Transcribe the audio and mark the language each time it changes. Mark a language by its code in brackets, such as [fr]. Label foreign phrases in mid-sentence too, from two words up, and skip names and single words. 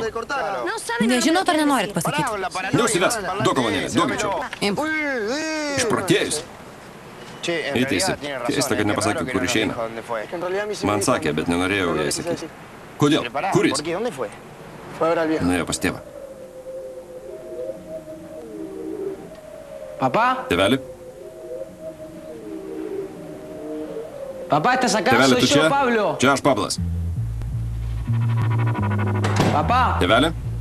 [lt] Nežinot ar nenorit pasakyti? Neužsivesk. Duok kolonėlę. Duok greičiau. Imp. Išprotėjus. Eiteisi. Keista, kad nepasakė, kur išeina. Man sakė, bet nenorėjau jai sakyti. Kodėl? Kur jis? Nuėjo pas tėvą. [es] Papá. [lt] Tėveli? [es] Papá, ¿estás acá? [lt] Tėveli, [es] Soy tu yo, [lt] čia? [es] Pablo. [lt] Čia aš, Pablas. [es] Papá. [lt] Tėveli?